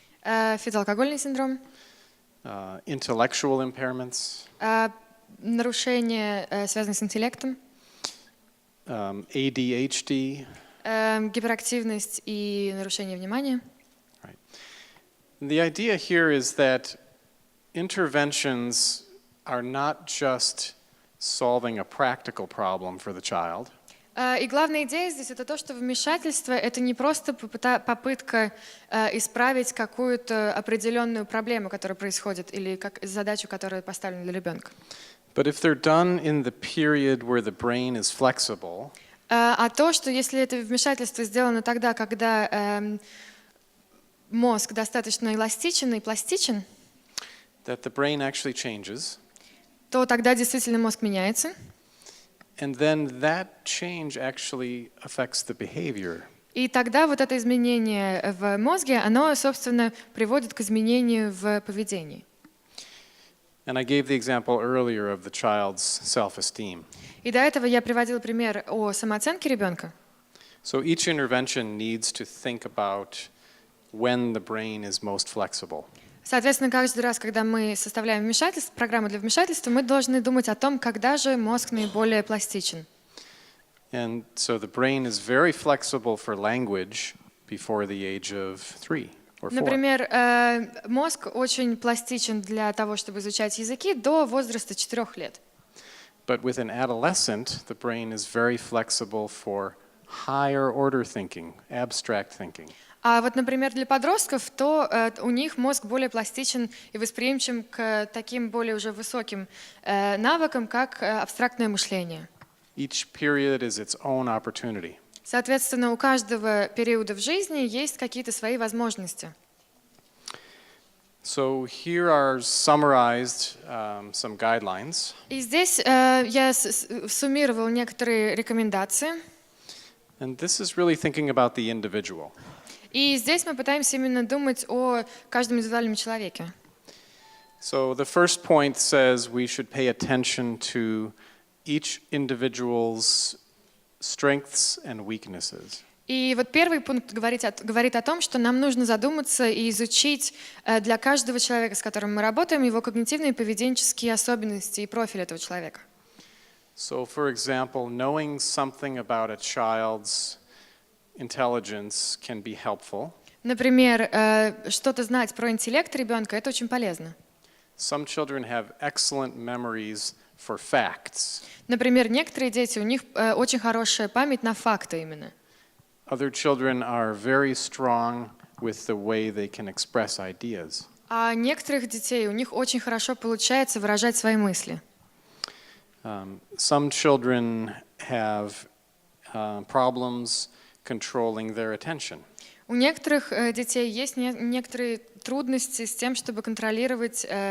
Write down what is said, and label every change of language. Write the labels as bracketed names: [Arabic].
[Russian] фетоалкогольный синдром, [English] intellectual impairments, [Russian] нарушения, связанные с интеллектом, [English] ADHD. [Russian] гиперактивность и нарушение внимания. [English] Right. The idea here is that interventions are not just solving a practical problem for the child. [Russian] И главная идея здесь — это то, что вмешательство — это не просто попытка исправить какую-то определенную проблему, которая происходит, или задачу, которая поставлена для ребенка. [English] But if they're done in the period where the brain is flexible, [Russian] А то, что если это вмешательство сделано тогда, когда мозг достаточно эластичен и пластичен, [English] that the brain actually changes, [Russian] то тогда действительно мозг меняется. [English] and then that change actually affects the behavior. [Russian] И тогда вот это изменение в мозге, оно, собственно, приводит к изменению в поведении. [English] And I gave the example earlier of the child's self-esteem. [Russian] И до этого я приводила пример о самооценке ребенка. [English] So each intervention needs to think about when the brain is most flexible. [Russian] Соответственно, каждый раз, когда мы составляем программу для вмешательства, мы должны думать о том, когда же мозг наиболее пластичен. [English] And so the brain is very flexible for language before the age of 3 or 4. [Russian] Например, мозг очень пластичен для того, чтобы изучать языки до возраста 4 лет. [English] But with an adolescent, the brain is very flexible for higher order thinking, abstract thinking. [Russian] А вот, например, для подростков, то у них мозг более пластичен и восприимчив к таким более уже высоким навыкам, как абстрактное мышление. [English] Each period is its own opportunity. [Russian] Соответственно, у каждого периода в жизни есть какие-то свои возможности. [English] So here are summarized some guidelines. [Russian] И здесь я суммировал некоторые рекомендации. [English] And this is really thinking about the individual. [Russian] И здесь мы пытаемся именно думать о каждом индивидуальном человеке. [English] So the first point says we should pay attention to each individual's strengths and weaknesses. [Russian] И вот первый пункт говорит о том, что нам нужно задуматься и изучить для каждого человека, с которым мы работаем, его когнитивные и поведенческие особенности и профиль этого человека. [English] So, for example, knowing something about a child's intelligence can be helpful. [Russian] Например, что-то знать про интеллект ребенка — это очень полезно. [English] Some children have excellent memories for facts. [Russian] Например, некоторые дети, у них очень хорошая память на факты именно. [English] Other children are very strong with the way they can express ideas. [Russian] А некоторых детей, у них очень хорошо получается выражать свои мысли. [English] Some children have problems controlling their attention. [Russian] У некоторых детей есть некоторые трудности с тем, чтобы контролировать